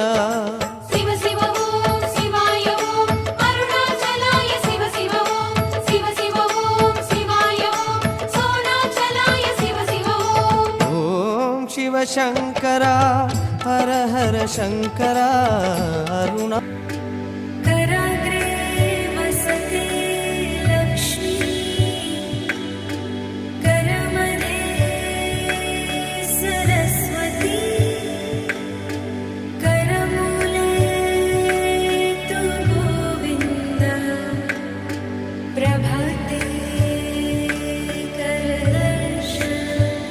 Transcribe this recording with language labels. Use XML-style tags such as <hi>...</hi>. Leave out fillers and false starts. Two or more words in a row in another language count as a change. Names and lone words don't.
<sa>शिव शिव ओम् शिवाय ओम् अरुणाचलाय शिव शिव ओम् शिव शिव ओम् शिवाय ओम् शोणाचलाय शिव शिव ओम्. ओम् शिवशङ्कर हर हर शङ्कर अरुणा. कराग्रे वसते लक्ष्मी, करमध्ये सरस्वती, करमूले तु गोविन्दः, प्रभाते करदर्शनम्.</sa>